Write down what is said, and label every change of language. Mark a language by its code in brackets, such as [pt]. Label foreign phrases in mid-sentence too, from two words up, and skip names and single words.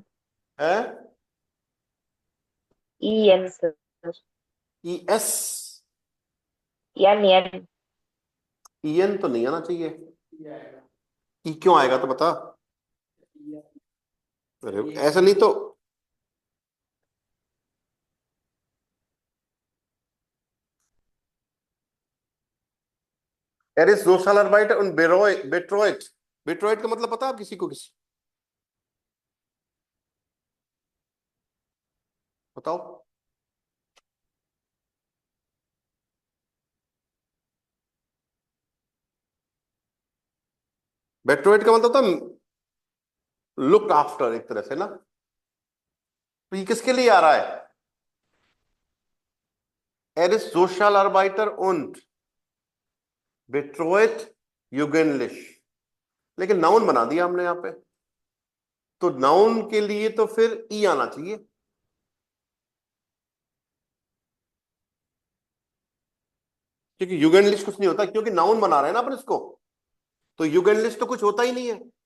[hi] है ईएन सर। ई एस। एन एन। ई एन तो नहीं आना चाहिए। ई क्यों आएगा तो बता। अरे ऐसा नहीं तो, [de] er ist Sozialarbeiter und betreut, betreut [hi] का मतलब पता है आप किसी को? किसी बताओ। बेट्रोइट का मतलब था [en] look after, [hi] एक तरह से ना। तो ये किसके लिए आ रहा है? [de] Er ist Sozialarbeiter und betreut jugendlich, [hi] लेकिन नाउन बना दिया हमने यहां पे, तो नाउन के लिए तो फिर ई आना चाहिए, क्योंकि युगेनलिश कुछ नहीं होता, क्योंकि नाउन बना रहे हैं ना अपन इसको, तो युगेनलिश तो कुछ होता ही नहीं है।